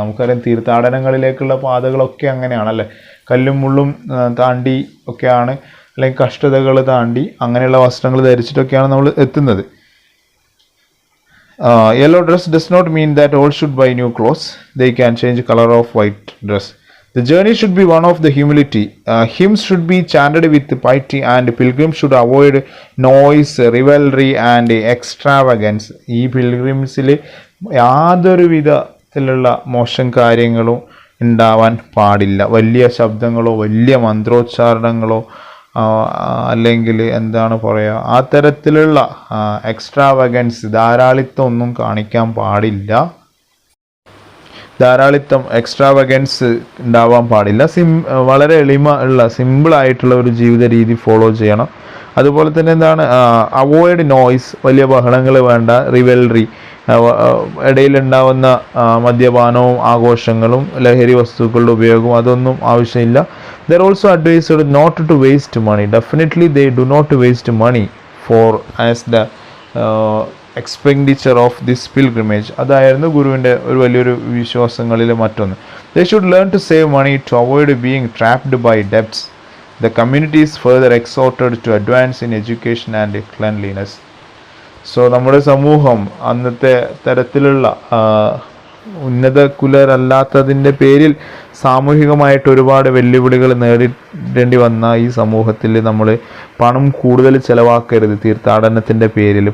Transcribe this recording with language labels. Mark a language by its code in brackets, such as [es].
[ml] നമുക്കറിയാം തീർത്ഥാടനങ്ങളിലേക്കുള്ള പാതകളൊക്കെ അങ്ങനെയാണല്ലേ, കല്ലും മുള്ളും താണ്ടി ഒക്കെയാണ്, അല്ലെങ്കിൽ കഷ്ടതകൾ താണ്ടി അങ്ങനെയുള്ള വസ്ത്രങ്ങൾ ധരിച്ചിട്ടൊക്കെയാണ് നമ്മൾ എത്തുന്നത്. [en] Yellow dress does not mean that all should buy new clothes. They can change color of white dress. The journey should be one of the humility. Hymns should be chanted with piety and pilgrims should avoid noise, rivalry and extravagance. [ml] ഈ പിൽഗ്രിംസിൽ യാതൊരു വിധത്തിലുള്ള മോശം കാര്യങ്ങളും ഉണ്ടാവാൻ പാടില്ല. വലിയ ശബ്ദങ്ങളോ വലിയ മന്ത്രോച്ചാരണങ്ങളോ അല്ലെങ്കിൽ എന്താണ് പറയുക, ആ തരത്തിലുള്ള എക്സ്ട്രാവഗൻസ്, ധാരാളിത്തം ഒന്നും കാണിക്കാൻ പാടില്ല. ധാരാളിത്തം, എക്സ്ട്രാവഗൻസ് ഉണ്ടാവാൻ പാടില്ല. വളരെ എളിമ ഉള്ള സിമ്പിളായിട്ടുള്ള ഒരു ജീവിത രീതി ഫോളോ ചെയ്യണം. അതുപോലെ തന്നെ എന്താണ്, അവോയ്ഡ് നോയ്സ്, വലിയ ബഹളങ്ങൾ വേണ്ട. റിവൽറി, ഇടയിലുണ്ടാവുന്ന മദ്യപാനവും ആഘോഷങ്ങളും ലഹരി വസ്തുക്കളുടെ ഉപയോഗവും അതൊന്നും ആവശ്യമില്ല. [en] They are also advised not to waste money. Definitely they do not waste money for as the expenditure of this pilgrimage. [ml] അതായിരുന്നു ഗുരുവിൻ്റെ ഒരു വലിയൊരു വിശ്വാസങ്ങളിൽ മറ്റൊന്ന്. [en] They should learn to save money to avoid being trapped by debts. The community is further exhorted to advance in education and cleanliness. [ml] So നമ്മുടെ സമൂഹം അന്നത്തെ തരത്തിലുള്ള ഉന്നത കുലരല്ലാത്തതിൻ്റെ പേരിൽ സാമൂഹികമായിട്ട് ഒരുപാട് വെല്ലുവിളികൾ നേരിടേണ്ടി വന്ന ഈ സമൂഹത്തിൽ നമ്മൾ പണം കൂടുതൽ ചിലവാക്കരുത് തീർത്ഥാടനത്തിൻ്റെ പേരിൽ.